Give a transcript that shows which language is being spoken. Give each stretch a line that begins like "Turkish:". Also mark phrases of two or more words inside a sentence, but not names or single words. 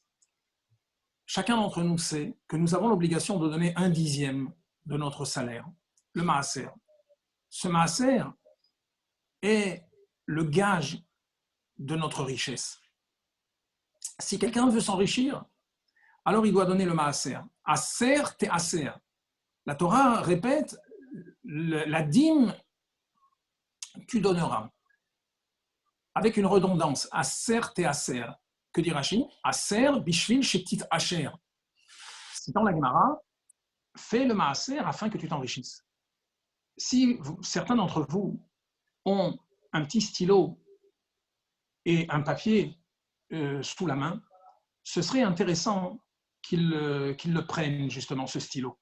French: Chacun d'entre nous sait que nous avons l'obligation de donner 1/10 de notre salaire, le Maaser. Ce Maaser est le gage de notre richesse. Si quelqu'un veut s'enrichir, alors il doit donner le Maaser.
Hebrew: עשר תעשר.
French: La Torah répète, la dîme, tu donneras. Avec une redondance,
Hebrew: עשר תעשר.
French: Que dit Rashi?
Hebrew: עשר בשביל שתתעשר.
French: Citant la Gemara, fais le Maaser afin que tu t'enrichisses. Si certains d'entre vous ont un petit stylo et un papier sous la main, ce serait intéressant qu'ils le prennent, justement, ce stylo.